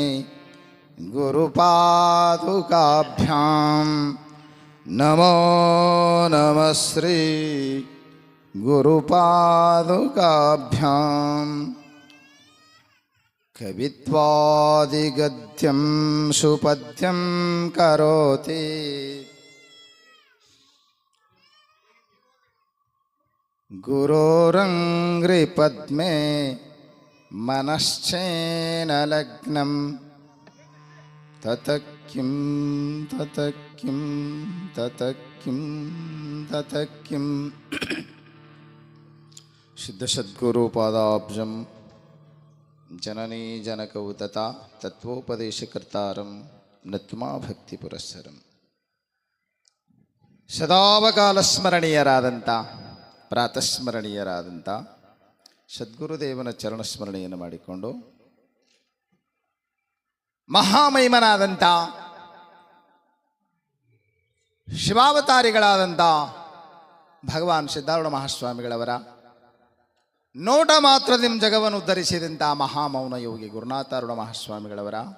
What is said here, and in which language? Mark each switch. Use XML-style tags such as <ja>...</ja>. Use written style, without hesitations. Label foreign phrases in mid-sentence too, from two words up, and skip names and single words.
<sa>ಗುರುಪಾದುಕಾಭ್ಯಾಂ ನಮೋ ನಮಸ್ತೆ ಗುರುಪಾದುಕಾಭ್ಯಾಂ ಕವಿತ್ವಾದಿಗದ್ಯಂ ಸುಪದ್ಯಂ ಕರೋತಿ ಗುರೋರಂಗ್ರಿ ಪದ್ಮೆ ಮನಶ್ಚೇನ ಲಗ್ನಂ ತತಕ್ಕಿಂ ತತಕ್ಕಿಂ ತತಕ್ಕಿಂ ತತಕ್ಕಿಂ. ಶುದ್ಧ ಸದ್ಗುರು ಪಾದಾಬ್ಜಂ ಜನನೀ ಜನಕೌತತ ತತ್ವೋಪದೇಶಕರ್ತಾರಂ ನತ್ಮಾ ಭಕ್ತಿ ಪುರಸ್ಸರಂ.</sa> <kn>ಸದಾವಕಾಲ ಸ್ಮರಣೀಯರಾದಂಥ ಪ್ರಾತಸ್ಮರಣೀಯರಾದಂಥ ಸದ್ಗುರುದೇವನ ಚರಣಸ್ಮರಣೆಯನ್ನು ಮಾಡಿಕೊಂಡು ಮಹಾಮಹಿಮನಾದಂಥ ಶಿವಾವತಾರಿಗಳಾದಂಥ ಭಗವಾನ್ ಸಿದ್ಧಾರೂಢ ಮಹಾಸ್ವಾಮಿಗಳವರ ನೋಟ ಮಾತ್ರದಿಂದ ಜಗವನ್ನು ಉದ್ಧರಿಸಿದಂಥ ಮಹಾಮೌನ ಯೋಗಿ ಗುರುನಾಥಾರೂಢ ಮಹಾಸ್ವಾಮಿಗಳವರ</kn>